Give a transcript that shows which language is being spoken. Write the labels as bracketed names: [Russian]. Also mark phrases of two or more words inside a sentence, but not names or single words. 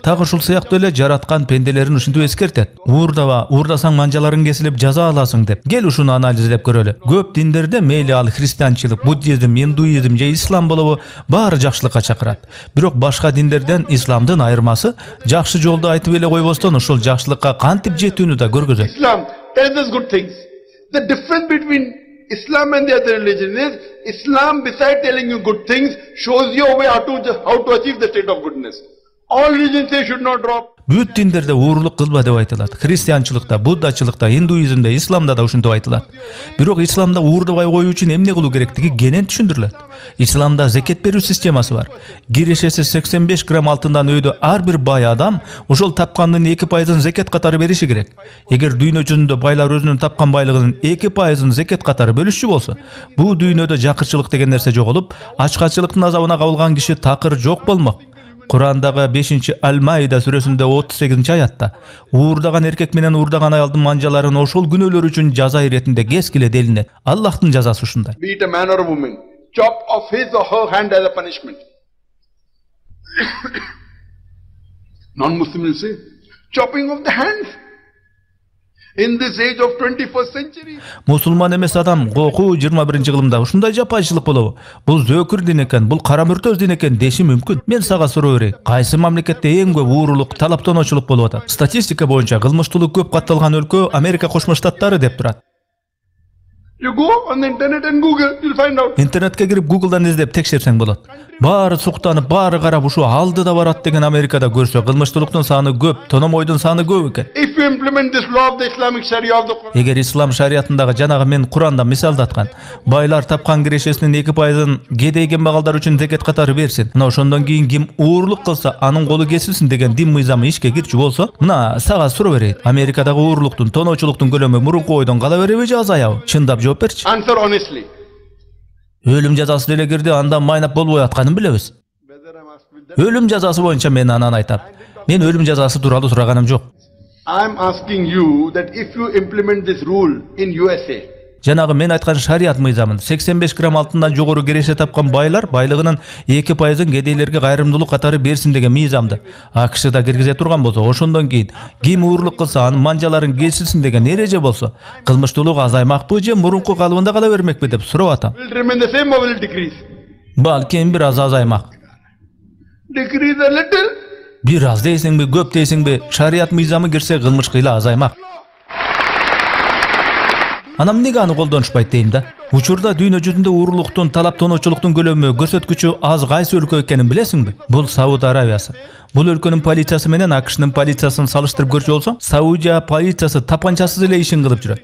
[Kyrgyz] Так ушул сыяктуу эле жараткан пенделерин ушинтип эскертет. Уурдаба, уурдасаң манжаларың кесилип жаза аласың деп. Кел ушуну анализдеп көрөлү. Көп диндерде мейли ал христианчылык, буддизм, индуизм же ислам болобу, баары жакшылыкка чакырат. Бирок башка диндерден исламдын айырмасы жакшы жолду айтып эле койбостон ошол жакшылыкка кантип жетүүнү да көргөзөт. [English] Islam tells us good things. The difference between Islam and the other religions is Islam, besides telling you good things, shows you a way how to achieve the state of goodness. All religions say should not drop. [Kyrgyz] Бүт диндерде уурулук кылба деп айтылат. Христианчылыкта, буддачылыкта, индуизмде, исламда да ушинтип айтылат. Бирок исламда уурдабай коюу үчүн эмне кылуу керектиги кенен түшүндүрүлөт. Исламда закет берүү системасы бар. Кирешеси 85 грамм алтындан өйдө ар бир бай адам ошол тапкандын 2%ын закет катары бериши керек. Эгер дүйнө жүзүндө байлар өзүнүн тапкан байлыгынын 2%ын закет катары бөлүшчү болсо, бул дүйнөдө жакырчылык деген нерсе жоголуп, ачкачылыктын азабына кабылган киши такыр жок болмок. Курандагы 5-чи Аль-Маида сүрөсүндө 38-аятта уурдаган эркек менен уурдаган аялдын манжаларын ошол күнөөлөр үчүн жаза иретинде кескиле делинет. Аллахтын жазасы ушундай. [English] Be it a man or a woman, chop off his or her hand as a punishment. Non-Muslim will say, chopping off the hands. In this age of 21st century. [Kyrgyz] Мусулман эмес адам кокуу 21-кылымда ушундай жапайчылык болобу? Бул зөкүр дин экен, бул кара мүртөз дин экен деши мүмкүн. Мен сага суроо берейин. Кайсы мамлекетте эң көп уурулук, талаптоочулук болуп атат? Статистика боюнча кылмыштуулук көп катталган өлкө Америка Кошмо Штаттары деп турат. [English] You go on the internet and Google, you'll find out. [Kyrgyz] Интернетке кирип Google'дан издеп текшерсең болот. Баары суктанып, баары карап ушу алдыда барат деген Америкада көрсө, кылмыштуулуктун саны көп, тономойдун саны көп экен. [English] If you implement this law of the Islamic Sharia of the Quran, [Kyrgyz] Эгер ислам шариятындагы жанагы мен Куранда мисалдаткан, байлар тапкан кирешесинин 2%ын кедей кембагалдар үчүн закет катары берсин. Мына ошондон кийин ким уурулук кылса, анын колу кесилсин деген дин мыйзамы ишке кирчү болсо, мына сага суроо берейин. Америкадагы уурулуктун, тоноочулуктун көлөмү мурунку ойдон кала береби же азаябы? Чындап жооп берчи. [English] answer honestly. [Kyrgyz] Өлүм жазасы деле кирди, андан майнап болбой атканын билебиз. [English] Whether I'm asked with that, [Kyrgyz] Өлүм жазасы боюнча мен анан айтам. Мен өлүм жазасы тууралуу сураганым жок. [English] I'm asking you that if you implement this rule in USA, [Kyrgyz] Жанагы мен айткан шарият мыйзамын 85 грамм алтындан жогору кереше тапкан байлар байлыгынын 2%ын кедейлерге кайрымдуулук катары берсин деген мыйзамды АКШда киргизе турган болсо, ошондон кийин ким уурулук кылса анын манжаларын кесилсин деген эреже болсо, кылмыштуулук азаймакпы же мурунку калыбында кала бермекпи деп сурап атам. [English] will it remain the same or will it decrease? [Kyrgyz] Балким бир аз азаймак. [English] Decrease a little. [Kyrgyz] Бир аз дейсиңби, көп дейсиңби, шарият мыйзамы кирсе кылмыш кыйла азаймак. Анан эмнеге аны колдонушпайт дейм да? Учурда дүйнө жүзүндө уурулуктун, талаптоочулуктун көлөмү, көрсөткүчү аз кайсы өлкө экенин билесиңби? Бул Сауд Арабиясы. Бул өлкөнүн полициясы менен АКШнын полициясын салыштырып көрчү болсоң, Саудия полициясы тапанчасыз эле ишин кылып жүрөт.